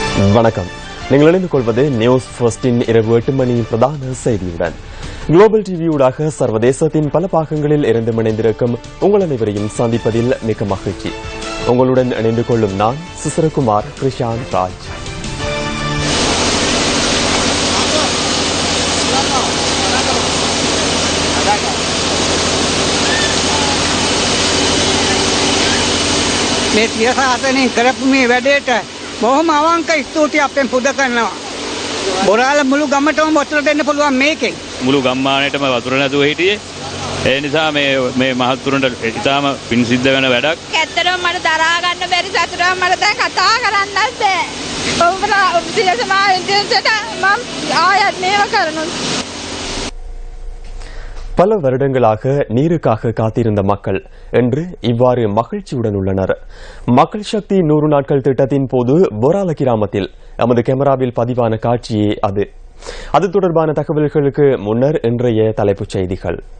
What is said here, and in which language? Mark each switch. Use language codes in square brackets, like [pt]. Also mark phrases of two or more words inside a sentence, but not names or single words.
[ta] வணக்கம். நீங்கள் இணைந்து கொள்வது நியூஸ் ஃபர்ஸ்டின் இரவு 8 மணி பிரதான செய்தியுடன். குளோபல் டிவியூடாக சர்வதேசத்தின் பல பாகங்களில் இருந்து இணைந்திருக்கும் உங்கள் அனைவரையும் சந்திப்பதில் மிக்க மகிழ்ச்சி. உங்களுடன் இணைந்து கொள்ளும் நான் சுசரகுமார் கிருஷாந்த் ராஜ். [si] මේ තියසාතනේ කරපු මේ වැඩේට බොහොම අවංක ස්තුතියි අපෙන් පුද කරනවා. බොරාල මුළු ගමටම වතුර දෙන්න පුළුවන් මේකෙන්. මුළු ගම්මානයටම වතුර නැතුව හිටියේ. ඒ නිසා මේ මහත්තුරුන්ට ඉතාම පින් සිද්ධ වෙන වැඩක්. ඇත්තටම මට දරා ගන්න බැරි සතුටක් මට දැන් කතා කරන්නත් බෑ. ඔබලා ඉන්ටර්නෙට් මම ආයෙත් මේව කරනවා. [ta] பல வருடங்களாக நீருக்காக காத்திருந்த மக்கள் இன்று இவ்வாறு மகிழ்ச்சியுடன் உள்ளனர். மக்கள் சக்தி 100 நாட்கள் திட்டத்தின் போது பொரால கிராமத்தில் நமது கேமராவில் பதிவான காட்சியே அது தொடர்பான தகவல்களுக்கு முன்னர் இன்றைய தலைப்புச் செய்திகள்.